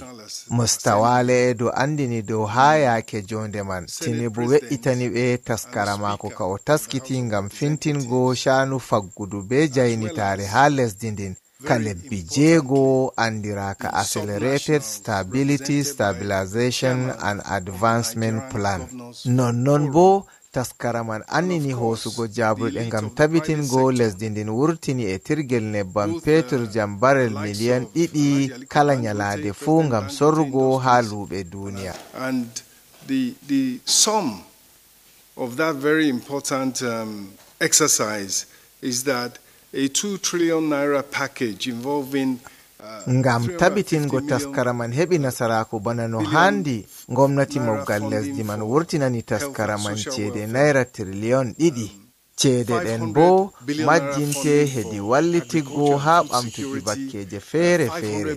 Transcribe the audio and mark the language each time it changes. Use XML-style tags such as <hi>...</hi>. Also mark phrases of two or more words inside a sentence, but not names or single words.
<ff>Mustawale Edu andini dow haa yaake jonde man Tinubu we'itani ɓe taskara maako ka o taskiti ngam fintingo shaanu faggudu be jaynitaare haa lesdi ndin ka lebbi jeego andiraka Accelerated Stability, Stabilization and Advancement Plan. Non bo taskara man annini hoosugo jaaburɗe ngam tabitingo lesdi ndin wurtini e tirgel nebbam petur jam barel miliyan 2 kala nyalaade fuu ngam sorrugo haa luuɓe duniya.</ff> <en>And the sum of that very important exercise is that a 2 trillion naira package involving</en> <ff>ngam tabitingo taskara man heɓi nasaraku bana no handi. Gomnati moggal lesdi man wurtinani taskara man ceede naira trillion 2. ceede ɗen bo majjinte hedi wallitiggo haa ɓamtuki bakkeje feere-feere.</ff>